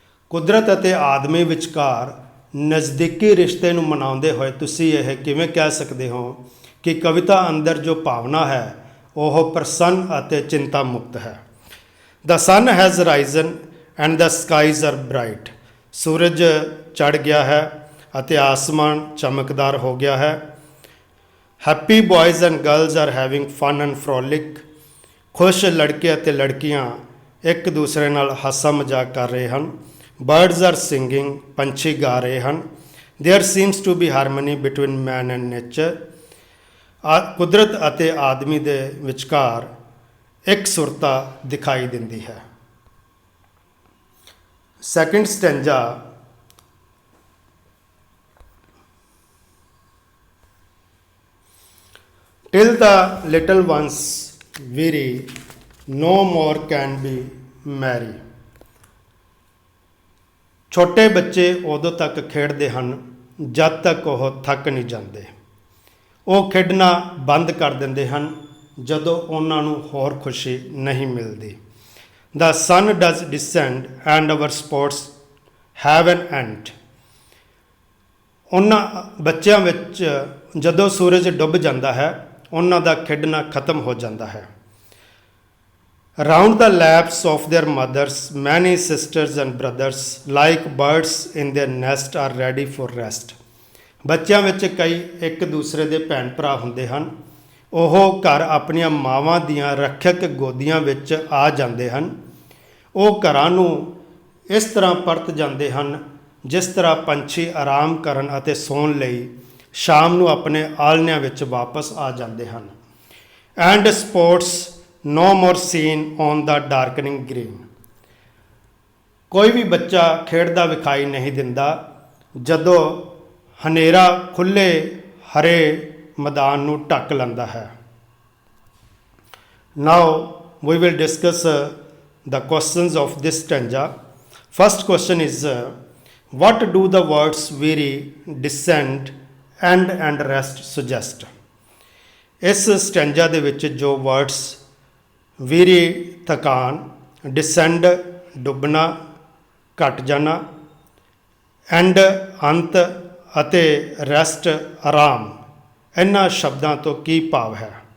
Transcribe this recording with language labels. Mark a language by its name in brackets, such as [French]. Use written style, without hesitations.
[Punjabi] ਕੁਦਰਤ ਅਤੇ ਆਦਮੀ ਵਿਚਕਾਰ ਨਜ਼ਦੀਕੀ ਰਿਸ਼ਤੇ ਨੂੰ ਮਨਾਉਂਦੇ ਹੋਏ ਤੁਸੀਂ ਇਹ ਕਿਵੇਂ ਕਹਿ ਸਕਦੇ ਹੋ ਕਿ ਕਵਿਤਾ ਅੰਦਰ ਜੋ ਭਾਵਨਾ ਹੈ ਉਹ ਪ੍ਰਸੰਨ ਅਤੇ ਚਿੰਤਾ ਮੁਕਤ ਹੈ। [English] The sun has risen and the skies are bright. [Punjabi] ਸੂਰਜ ਚੜ੍ਹ ਗਿਆ ਹੈ ਅਤੇ ਆਸਮਾਨ ਚਮਕਦਾਰ ਹੋ ਗਿਆ ਹੈ। [English] Happy boys and girls are having fun and frolic. [Punjabi] ਖੁਸ਼ ਲੜਕੇ ਅਤੇ ਲੜਕੀਆਂ ਇੱਕ ਦੂਸਰੇ ਨਾਲ ਹਾਸਾ ਮਜ਼ਾਕ ਕਰ ਰਹੇ ਹਨ। [English] Birds are singing. [Punjabi] ਪੰਛੀ ਗਾ ਰਹੇ ਹਨ। [English] There seems to be harmony between man and nature. [Punjabi] ਕੁਦਰਤ ਅਤੇ ਆਦਮੀ ਦੇ ਵਿਚਕਾਰ ਇੱਕ ਸੁਰਤਾ ਦਿਖਾਈ ਦਿੰਦੀ ਹੈ। [English] Second stanza, till the little ones weary, no more can be merry. [Punjabi] ਛੋਟੇ ਬੱਚੇ ਉਦੋਂ ਤੱਕ ਖੇਡਦੇ ਹਨ ਜਦ ਤੱਕ ਉਹ ਥੱਕ ਨਹੀਂ ਜਾਂਦੇ। ਉਹ ਖੇਡਣਾ ਬੰਦ ਕਰ ਦਿੰਦੇ ਹਨ ਜਦੋਂ ਉਹਨਾਂ ਨੂੰ ਹੋਰ ਖੁਸ਼ੀ ਨਹੀਂ ਮਿਲਦੀ। [English] The sun does descend and our sports have an end. [Punjabi] ਉਹਨਾਂ ਬੱਚਿਆਂ ਵਿੱਚ ਜਦੋਂ ਸੂਰਜ ਡੁੱਬ ਜਾਂਦਾ ਹੈ ਉਹਨਾਂ ਦਾ ਖੇਡਣਾ ਖਤਮ ਹੋ ਜਾਂਦਾ ਹੈ। [English] Round the laps of their mothers, many sisters and brothers, like birds in their nest, are ready for rest. [Punjabi] ਬੱਚਿਆਂ ਵਿੱਚ ਕਈ ਇੱਕ ਦੂਸਰੇ ਦੇ ਭੈਣ ਭਰਾ ਹੁੰਦੇ ਹਨ। ਉਹ ਘਰ ਆਪਣੀਆਂ ਮਾਵਾਂ ਦੀਆਂ ਰੱਖਿਅਕ ਗੋਦੀਆਂ ਵਿੱਚ ਆ ਜਾਂਦੇ ਹਨ। ਉਹ ਘਰਾਂ ਨੂੰ ਇਸ ਤਰ੍ਹਾਂ ਪਰਤ ਜਾਂਦੇ ਹਨ ਜਿਸ ਤਰ੍ਹਾਂ ਪੰਛੀ ਆਰਾਮ ਕਰਨ ਅਤੇ ਸੌਣ ਲਈ ਸ਼ਾਮ ਨੂੰ ਆਪਣੇ ਆਲ੍ਹਣਿਆਂ ਵਿੱਚ ਵਾਪਸ ਆ ਜਾਂਦੇ ਹਨ। [English] And sports no more seen on the darkening green। [Punjabi] ਕੋਈ ਵੀ ਬੱਚਾ ਖੇਡਦਾ ਵਿਖਾਈ ਨਹੀਂ ਦਿੰਦਾ ਜਦੋਂ ਹਨੇਰਾ ਖੁੱਲ੍ਹੇ ਹਰੇ ਮੈਦਾਨ ਨੂੰ ਢੱਕ ਲੈਂਦਾ ਹੈ। [English] Now we will discuss the questions of this stanza। First question is what do the words weary, descend, end and rest suggest। [Punjabi] ਇਸ ਸਟੈਂਜਾ ਦੇ ਵਿੱਚ ਜੋ ਵਰਡਸ ਵੀਰੀ ਥਕਾਨ, ਡਿਸੈਂਡ ਡੁੱਬਣਾ ਘਟ ਜਾਣਾ, ਐਂਡ ਅੰਤ ਅਤੇ ਰੈਸਟ ਆਰਾਮ, ਇਹਨਾਂ ਸ਼ਬਦਾਂ ਤੋਂ ਕੀ ਭਾਵ ਹੈ।